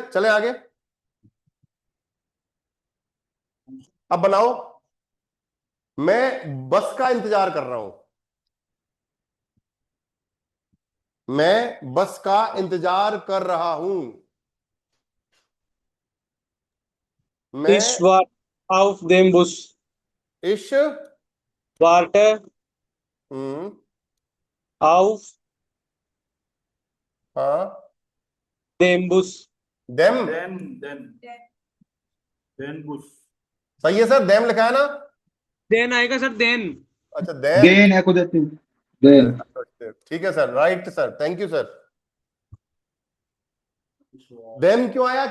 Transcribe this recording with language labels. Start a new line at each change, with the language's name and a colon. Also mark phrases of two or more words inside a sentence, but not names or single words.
Hindi: चले आगे, अब बनाओ, मैं बस का इंतजार कर रहा हूं, मैं बस का इंतजार कर रहा हूं, मैं
German: Ich warte auf den Bus. इश, Warte auf
Hindi: हाँ,
German: den Bus. देम, den Bus.
Hindi: सही है सर, देम लिखा है ना? Den आएगा सर, den. अच्छा देन, देन है कुछ देन। ठीक है सर, राइट सर,
English: thank you
Hindi: सर। देम क्यों आया?